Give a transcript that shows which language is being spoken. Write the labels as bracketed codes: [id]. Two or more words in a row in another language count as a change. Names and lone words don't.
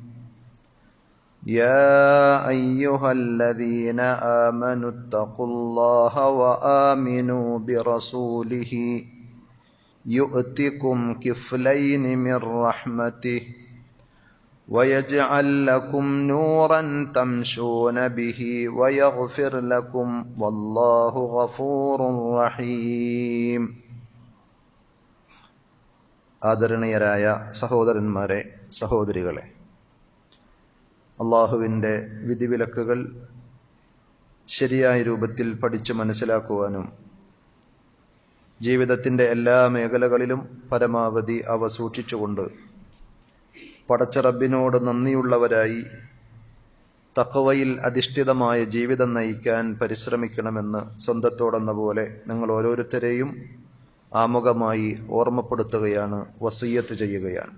[ar] يا أيها الذين آمنوا اتقوا الله وآمنوا برسوله يؤتكم كفلين من رحمته ويجعل لكم نورا تمشون به ويغفر لكم والله غفور رحيم [ml] ആദരണീയരായ സഹോദരന്മാരെ, സഹോദരികളെ, അള്ളാഹുവിൻ്റെ വിധിവിലക്കുകൾ ശരിയായ രൂപത്തിൽ പഠിച്ചു മനസ്സിലാക്കുവാനും ജീവിതത്തിൻ്റെ എല്ലാ മേഖലകളിലും പരമാവധി അവ സൂക്ഷിച്ചുകൊണ്ട് പടച്ച റബ്ബിനോട് നന്ദിയുള്ളവരായി തഖ്വയിൽ അധിഷ്ഠിതമായ ജീവിതം നയിക്കാൻ പരിശ്രമിക്കണമെന്ന് സ്വന്തത്തോടെന്ന പോലെ നിങ്ങൾ ഓരോരുത്തരെയും ആമുഖമായി ഓർമ്മപ്പെടുത്തുകയാണ്, വസിയ്യത്ത് ചെയ്യുകയാണ്.